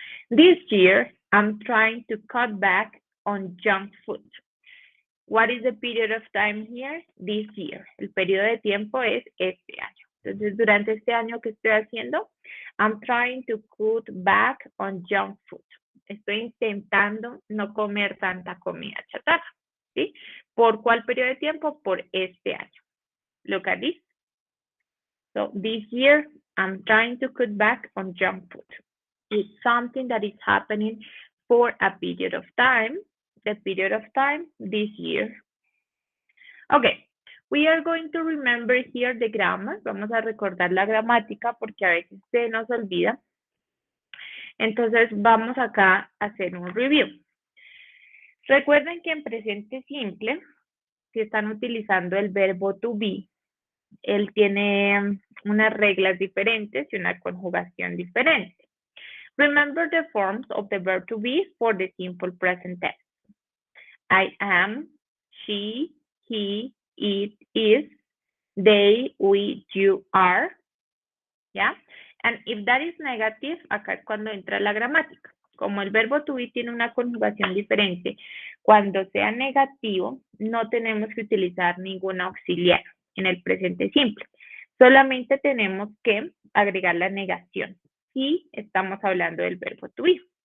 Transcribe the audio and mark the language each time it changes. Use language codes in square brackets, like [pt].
[en] This year, I'm trying to cut back on junk food. What is the period of time here? This year. [es] El periodo de tiempo es este año. Entonces, durante este año, ¿qué estoy haciendo? [en] I'm trying to cut back on junk food. [es] Estoy intentando no comer tanta comida chatarra. ¿Sí? ¿Por cuál periodo de tiempo? Por este año. [en] Look at this. So, this year, I'm trying to cut back on junk food. It's something that is happening for a period of time. The period of time this year. Okay, we are going to remember here the grammar. [es] Vamos a recordar la gramática porque a veces se nos olvida. Entonces vamos acá a hacer un review. Recuerden que en presente simple, si están utilizando el verbo to be, él tiene unas reglas diferentes y una conjugación diferente. [en] Remember the forms of the verb to be for the simple present tense. I am, she, he, it, is, they, we, you, are. [es] ¿Ya? [en] And if that is negative, [es] acá es cuando entra la gramática. Como el verbo to be tiene una conjugación diferente, cuando sea negativo, no tenemos que utilizar ningún auxiliar en el presente simple. Solamente tenemos que agregar la negación si estamos hablando del verbo to be.